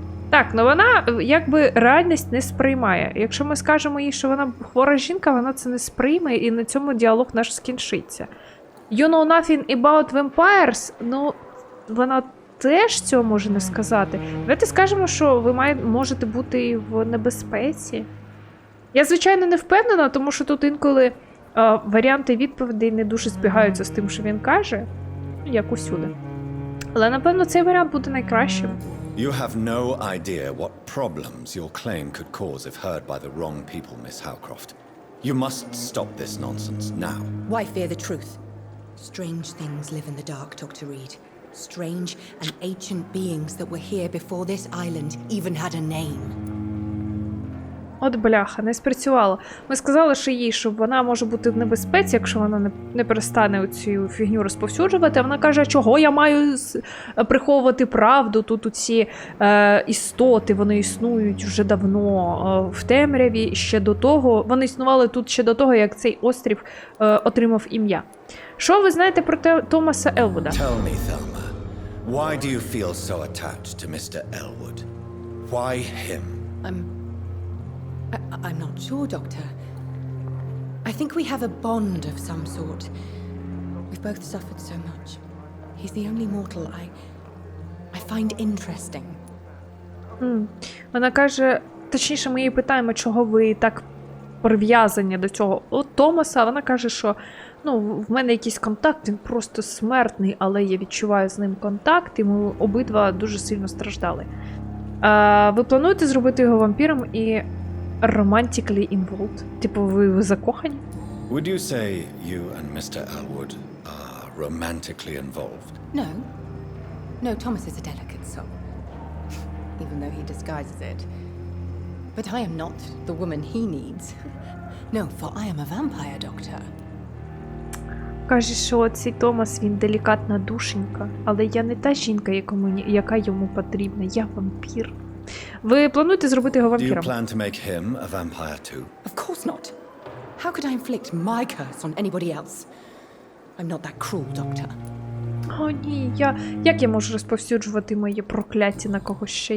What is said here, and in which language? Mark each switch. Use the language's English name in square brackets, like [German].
[Ukrainian] Так, ну вона якби реальність не сприймає. Якщо ми скажемо їй, що вона хвора жінка, вона це не сприйме, і на цьому діалог наш скінчиться. [English] You know nothing about vampires? [Ukrainian] Ну, вона теж цього може не сказати. Давайте скажемо, що ви можете бути в небезпеці. Я, звичайно, не впевнена, тому що тут інколи варіанти відповідей не дуже збігаються з тим, що він каже, як усюди. Але, напевно, цей варіант буде найкращим. [English] You have no idea what problems your claim could cause if heard by the wrong people, Miss Howcroft. You must stop this nonsense now. Why fear the truth? Strange things live in the dark, Dr. Reed. Strange and ancient beings that were here before this island even had a name. [Ukrainian] От бляха, не спрацювало. Ми сказали, що їй, що вона може бути в небезпеці, якщо вона не перестане цю фігню розповсюджувати. Вона каже, чого я маю приховувати правду? Тут ці істоти, вони існують вже давно в темряві. Ще до того, вони існували тут ще до того, як цей острів отримав ім'я. Що ви знаєте про Томаса Елвуда? [English] Tell me, Thelma, why do you feel so attached to Mr. Elwood? Why him? I'm not sure, Doctor. I think we have a bond of some sort. We've both suffered so much. He's the only mortal I find interesting. [Ukrainian] Вона каже, точніше, ми її питаємо, чого ви так прив'язані до цього Томаса. Вона каже, що в мене якийсь контакт, він просто смертний, але я відчуваю з ним контакт, і ми обидва дуже сильно страждали. Ви плануєте зробити його вампіром і romantically involved? Типу, ви закохані? [English] Would you say you and Mr. Elwood are romantically involved? No, Thomas is a delicate soul, even though he disguises it. But I am not the woman he needs. No, for I am a vampire, Doctor. [Ukrainian] Каже, що цей Томас, він делікатна душенька, але я не та жінка, яка йому потрібна. Я вампір. Ви плануєте зробити його [English] Do you [Ukrainian] вампіром? [English] plan to make him a vampire too? Of course not. How could I inflict my curse on anybody else? I'm not that cruel, Doctor. [Ukrainian] О, ні, як я можу розповсюджувати моє прокляття на когось ще?